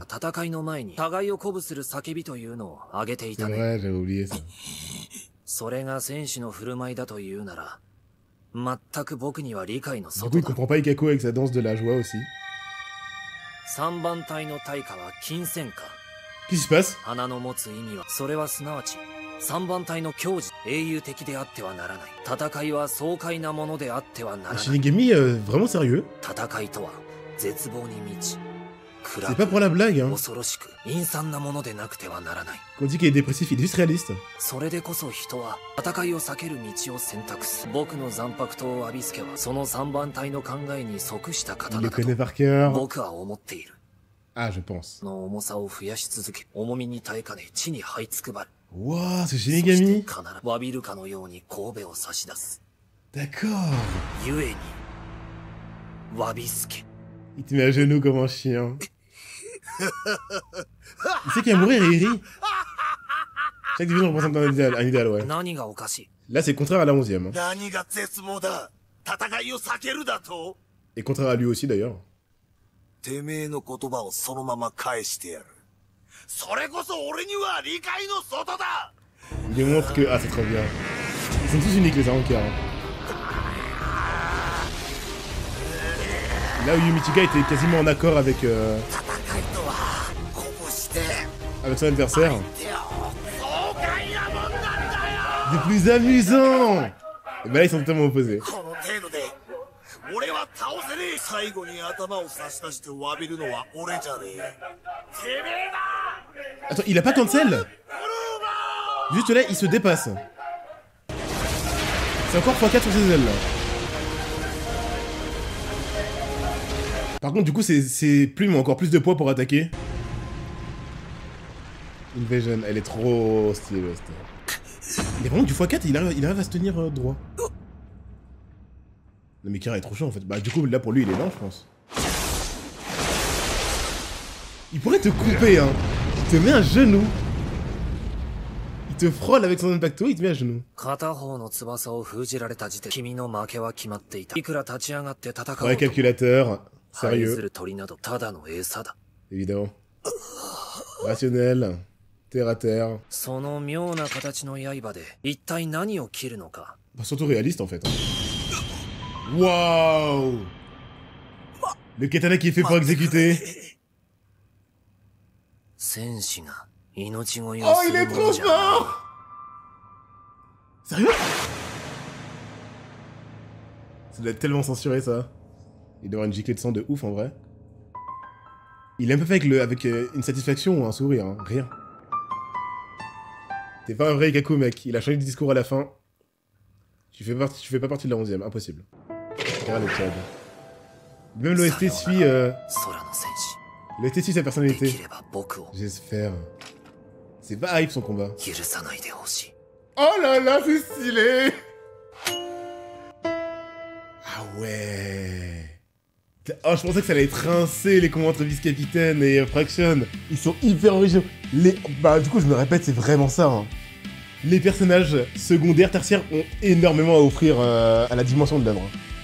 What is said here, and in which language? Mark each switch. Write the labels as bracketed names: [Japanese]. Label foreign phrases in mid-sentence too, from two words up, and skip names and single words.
[French] C'est vrai, j'avais oublié ça. Du coup, il comprend pas Ikako avec sa danse de la joie aussi. Qu'est-ce qui se passe? [Japanese] 花の持つ意味は、それはすなわち、三番隊の矜持、英雄的であってはならない。戦いは爽快なものであってはならない。 [French] Shinigami, vraiment sérieux? [Japanese] 戦いとは、絶望に満ち、 [French] C'est pas pour la blague, hein. [Japanese] 恐ろしく、陰惨なものでなくてはならない。 [French] Quand on dit qu'il est dépressif, il est juste réaliste. [Japanese] それでこそ人は戦いを避ける道を選択する。僕の残白刀アビスケはその三番隊の考えに即した [French] Il [Japanese] 刀 [French] le [Japanese] だと [French] connaît par cœur. [Japanese] 僕は思っている。 [French] Ah, je pense. [Japanese] の重さを増やし続け、重みに耐えかね地に這いつくばる。 [French] Wouah, c'est [Japanese] そして [French] Shinigami. [Japanese] 必ず詫びるかのように神戸を差し出す。 [French] D'accord. [Japanese] ゆえに、わびすけ。 [French] Il te met à genoux comme un chien. Il sait qu'il va mourir et il rit. Chaque division représente un idéal, ouais. [Japanese] 何がおかしい？ [French] Là, c'est contraire à la 11ème. Hein. [Japanese] 何が絶望だ。戦いを避けるだと。 [French] Et contraire à lui aussi, d'ailleurs. [Japanese] てめえの言葉をそのまま返してやる。それこそ俺には理解の外だ。 [French] Il démontre que... Ah, c'est trop bien. Ils sont tous uniques, les Arrancar. Hein. Là où Yumichika était quasiment en accord avec... [Japanese] 戦いとは鼓舞して [French] avec son adversaire. [Japanese] 手を爽快なもんなんだよ。 [French] C'est plus amusant. Et bah là, ils sont totalement opposés. [Japanese] この程度で俺は倒せねえ。最後に頭を差し出して詫びるのは俺じゃねえ。てめえだ。 [French] Attends, il a pas cancel. Juste là, il se dépasse. C'est encore x4 sur ses ailes, là. Par contre, du coup, ses plumes ont encore plus de poids pour attaquer. Invasion, elle est trop stylée. Il est vraiment du x4, il arrive à se tenir droit. Non mais Kira est trop chaud en fait. Bah du coup, là pour lui, il est lent, je pense. Il pourrait te couper, hein. Il te met un genou. Il te frôle avec son impacto, il te met un genou. [Japanese] 片方の翼を封じられた時点で君の負けは決まっていた。いくら立ち上がって戦おうと [French] Ouais, calculateur. [Japanese] 這いず [French] Sérieux. [Japanese] る鳥などただの餌だ。 [French] Évidemment. Rationnel. Terre à terre. [Japanese] その妙な形の刃で一体何を切るのか。 [French] Bah, surtout réaliste en fait. Hein. Waouh. Le katana qui est fait pour exécuter. [Japanese] 戦士が命乞いを [French] Oh, [Japanese] す [French] il [Japanese] る [French] est [Japanese] も [French] trop [Japanese] のじゃない。 [French] fort. Sérieux? Ça doit être tellement censuré ça. Il doit avoir une giclée de sang de ouf en vrai. Il est un peu fait avec une satisfaction ou un sourire, hein. Rien. T'es pas un vrai Ikaku mec, il a changé de discours à la fin. Tu fais pas partie de la 11ème, impossible. Regarde le Chad. Même l'OST suit, [Japanese] 空の戦士。 [French] l'OST suit sa [Japanese] で [French] personnalité. [Japanese] きれば僕を [French] J'espère. C'est pas hype son combat. [Japanese] 許さないでほしい。 [French] Oh là là, c'est stylé! Ah ouais! Oh, je pensais que ça allait trincer les combats entre Vice-Capitaine et Fraction. Ils sont hyper originaux. Bah, du coup, je me répète, c'est vraiment ça. Hein. Les personnages secondaires, tertiaires ont énormément à offrir à la dimension de l'œuvre.